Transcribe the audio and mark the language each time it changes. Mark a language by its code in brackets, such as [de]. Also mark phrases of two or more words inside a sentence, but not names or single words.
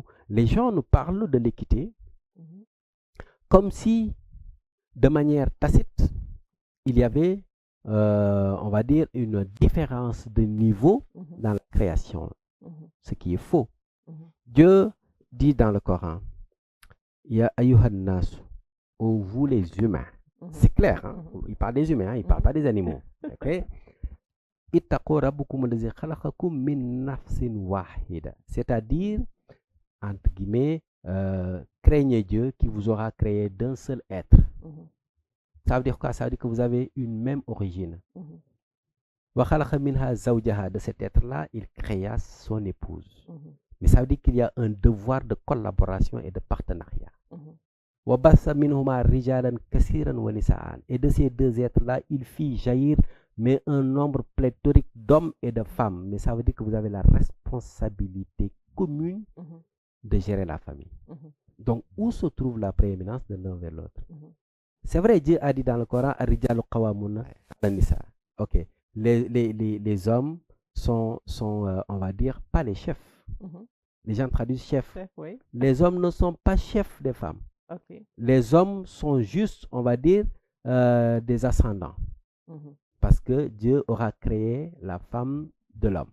[fr] Les gens nous parlent de l'équité Mhm. comme si, de manière tacite, il y avait, on va dire, une différence de niveau Mhm. dans la création, Mhm. ce qui est faux. Mhm. Dieu dit dans le Coran, [ar] يا أيها الناس, [fr] ô vous les humains. Mhm. C'est clair, hein? Mhm. Il parle des humains, hein? Il ne parle pas des animaux. Ok? [ar] اتقوا ربكم الذي خلقكم من نفس واحدة. [fr] C'est-à-dire, entre guillemets, craignez Dieu qui vous aura créé d'un seul être. Mhm. Ça veut dire quoi? Ça veut dire que vous avez une même origine. Mhm. [ar] وخلق منها زوجها. [fr] De cet être-là, il créa son épouse. Mhm. Mais ça veut dire qu'il y a un devoir de collaboration et de partenariat. Mhm. [ar] وبث منهما رجالا كثيرا ونساء. [fr] Et de ces deux êtres-là, il fit jaillir mais un nombre pléthorique d'hommes et de femmes. Mais ça veut dire que vous avez la responsabilité commune Mhm. de gérer la famille. Mhm. Donc, où se trouve la prééminence de l'un vers l'autre? Mhm. C'est vrai, Dieu a dit dans le Coran, [ar] الرجال قوامون على النساء. [fr] Ok. Les hommes sont on va dire, pas les chefs. Mhm. Les gens traduisent chef. Chef, oui. Les hommes ne sont pas chefs des femmes. Ok. Les hommes sont juste, on va dire, des ascendants. Mhm. Parce que Dieu aura créé la femme de l'homme.